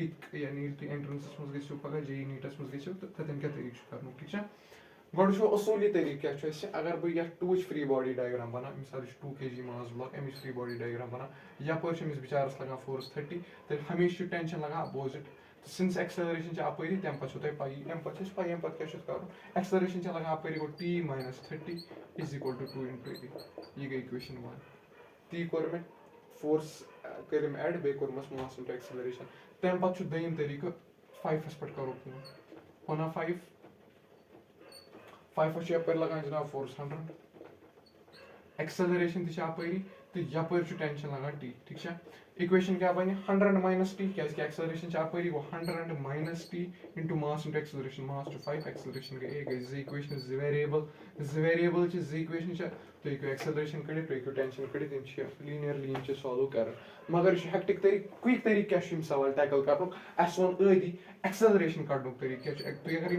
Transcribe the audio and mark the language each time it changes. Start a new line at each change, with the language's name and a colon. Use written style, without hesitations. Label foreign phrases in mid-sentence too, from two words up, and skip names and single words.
Kashmiri: کُیِک یعنی ییٚلہِ تُہۍ اینٹرنسس منٛز گٔژھِو پگہہ JEE نیٖٹس منٛز گٔژھِو تہٕ تَتٮ۪ن کیاہ طریٖقہٕ چھُ کرنُک ٹھیٖک چھا گۄڈٕ وٕچھو اصوٗلی طریٖقہٕ کیاہ چھُ اَسہِ اگر بہٕ یتھ 2
English: free body diagram
Kashmiri: بناوٕ مِثال یہِ چھُ 2 kg
English: mass block
Kashmiri: اَمِچ
English: free body diagram
Kashmiri: بناوٕ یپٲرۍ چھُ أمِس بِچارس لگان فورس 30 تیٚلہِ ہمیشہٕ چھُ ٹینشن لگان اپوزِٹ تہٕ سِنس ایکسلریشن چھِ اپٲری تَمہِ پتہٕ چھو تۄہہِ پَیی اَمہِ پتہٕ چھِ اَسہِ پَیی اَمہِ پتہٕ کیاہ چھُ کرُن ایکسلریشن چھِ لگان اپٲری گوٚو
English: t minus 30 is equal to 2 into a
Kashmiri: یہِ گٔے اِکویشن 1 تی کوٚر مےٚ فورس کٔرِم ایڈ بیٚیہِ کوٚرمَس
English: mass into acceleration
Kashmiri: تَمہِ پتہٕ چھُ دوٚیِم طریٖقہٕ 5 پٮ۪ٹھ کرو کٲم وَنا 5 چھُ یپٲرۍ لگان جناب فورس 100 ایکسلریشن تہِ چھِ اپٲری تہٕ یپٲرۍ چھُ ٹینشن لگان t ٹھیٖک چھا اِکویشن کیاہ بَنہِ 100 minus t کیازِ کہِ ایکسلریشن چھِ اپٲری گوٚو
English: 100 minus t into mass into acceleration
Kashmiri: ماس چھُ 5 ایکسلریشن گٔے گٔے زٕ اِکویشنہٕ زٕ ویریبل چھِ زٕ اِکویشنہٕ چھِ تُہۍ ہیٚکِو ایکسلریشن کٔڑِتھ تُہۍ ہیٚکِو ٹینشن کٔڑِتھ یِم چھِ لیٖنیرلی یِم چھِ سالو کران مگر یہِ چھُ ہیکٹِک طریٖقہٕ کُیِک طریٖقہٕ کیاہ چھُ یِم سوال ٹیکل کرنُک اَسہِ ووٚن ٲدی ایکسلریشن کڑنُک طریٖقہٕ کیاہ چھُ تُہۍ اگر یِم